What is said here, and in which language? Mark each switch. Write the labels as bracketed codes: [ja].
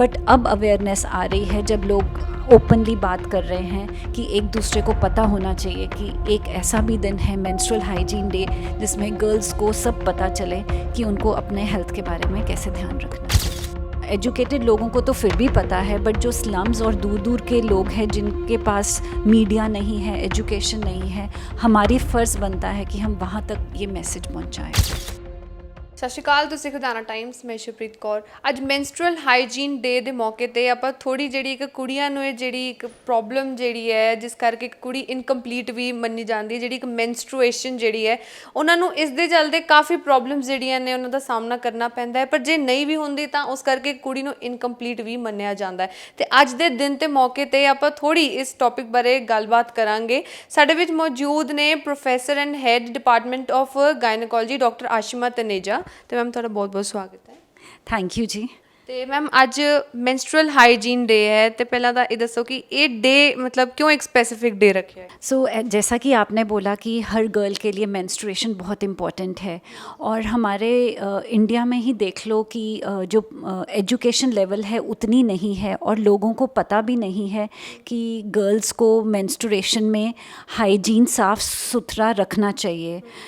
[hi] But अब awareness आ रही है जब लोग ओपनली बात कर रहे हैं कि एक दूसरे को पता होना चाहिए कि एक ऐसा भी दिन है मेंस्ट्रुअल हाइजीन डे जिसमें गर्ल्स को सब पता चले कि उनको अपने हेल्थ के बारे में कैसे ध्यान रखना है। एजुकेटेड लोगों को तो फिर भी पता है, बट जो स्लम्स और दूर दूर के लोग हैं जिनके पास मीडिया नहीं है, एजुकेशन नहीं है, हमारी फ़र्ज़ बनता है कि हम वहाँ तक ये मैसेज पहुँचाएँ। [pa] ਸਤਿ ਸ਼੍ਰੀ ਅਕਾਲ, ਤੁਸੀਂ ਖੁਦਾਨਾ ਟਾਈਮਸ, ਮੈਂ ਸ਼ੁਭਪ੍ਰੀਤ ਕੌਰ। ਅੱਜ ਮੈਂਸਟਰੁਅਲ ਹਾਈਜੀਨ ਡੇ ਦੇ ਮੌਕੇ ਤੇ ਆਪਾਂ ਥੋੜੀ ਜਿਹੜੀ ਇੱਕ ਕੁੜੀਆਂ ਨੂੰ ਇਹ ਜਿਹੜੀ ਇੱਕ ਪ੍ਰੋਬਲਮ ਜਿਹੜੀ ਹੈ ਜਿਸ ਕਰਕੇ ਇੱਕ ਕੁੜੀ ਇਨਕੰਪਲੀਟ ਵੀ ਮੰਨੀ ਜਾਂਦੀ ਹੈ, ਜਿਹੜੀ ਇੱਕ ਮੈਂਸਟਰੂਏਸ਼ਨ ਜਿਹੜੀ ਹੈ ਉਹਨਾਂ ਨੂੰ ਇਸ ਦੇ ਚੱਲਦੇ ਕਾਫੀ ਪ੍ਰੋਬਲਮਸ ਜਿਹੜੀਆਂ ਨੇ ਉਹਨਾਂ ਦਾ ਸਾਹਮਣਾ ਕਰਨਾ ਪੈਂਦਾ ਹੈ, ਪਰ ਜੇ ਨਹੀਂ ਵੀ ਹੁੰਦੀ ਤਾਂ ਉਸ ਕਰਕੇ ਕੁੜੀ ਨੂੰ ਇਨਕੰਪਲੀਟ ਵੀ ਮੰਨਿਆ ਜਾਂਦਾ ਹੈ। ਤੇ ਅੱਜ ਦੇ ਦਿਨ ਤੇ ਮੌਕੇ ਤੇ ਆਪਾਂ ਥੋੜੀ ਇਸ ਟੌਪਿਕ ਬਾਰੇ ਗੱਲਬਾਤ ਕਰਾਂਗੇ। ਸਾਡੇ ਵਿੱਚ ਮੌਜੂਦ ਨੇ professor and head department of ਗਾਇਨੋਕੋਲੋਜੀ doctor ਆਸ਼ਿਮਾ Taneja. ਤੇ ਮੈਮ ਤੁਹਾਡਾ ਬਹੁਤ ਬਹੁਤ ਸਵਾਗਤ ਹੈ। [en] Thank you ji. [pa] ਤੇ ਮੈਮ ਅੱਜ ਮੈਂਸਟਰੁਅਲ ਹਾਈਜੀਨ ਡੇ ਹੈ ਤੇ ਪਹਿਲਾਂ ਤਾਂ ਇਹ ਦੱਸੋ [hi] कि ये डे मतलब क्यों एक स्पेसिफिक डे रखे है। जैसा कि आपने बोला कि हर गर्ल के लिए मेंस्ट्रुएशन बहुत इम्पॉर्टेंट है और हमारे इंडिया में ही देख लो कि जो एजुकेशन लेवल है उतनी नहीं है और लोगों को पता भी नहीं है कि गर्ल्स को मेंस्ट्रुएशन में हाइजीन साफ़ सुथरा रखना चाहिए।